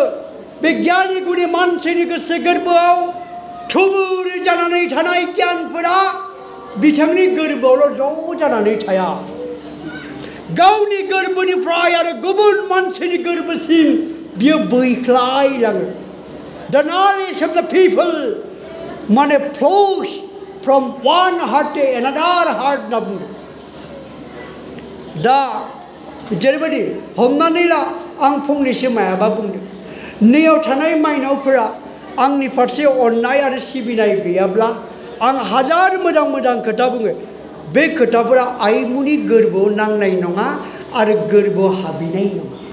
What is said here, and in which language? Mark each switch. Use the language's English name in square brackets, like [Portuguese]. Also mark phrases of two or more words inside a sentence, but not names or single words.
[Bodo] बे गियानि गुनि मानसिनि गोसो गोरबोआव थुबुर जानानै थानाय गियानफोरा बिथांनि गोरबोआवल' ज' जानानै थाया गावनि गोरबोनिफ्राय आरो गुबुन मानसिनि गोरबोसिम बियो बोख्लायलाङो [English] the knowledge of the people [Bodo] माने [English] flows from one heart to another heart [Bodo] होनना बुङो दा जेरैबायदि हमनानै ला आं फंनैसो मायाबा बुंदों नैयाव थानाय माइनावफोरा आंनि फारसे अननाय आरो सिबिनाय गैयाब्ला आं हाजार मोजां मोजां खोथा बुङो बे खोथाफोरा आइमुनि गोरबोआव नांनाय नङा आरो गोरबोआव हाबहैनाय नङा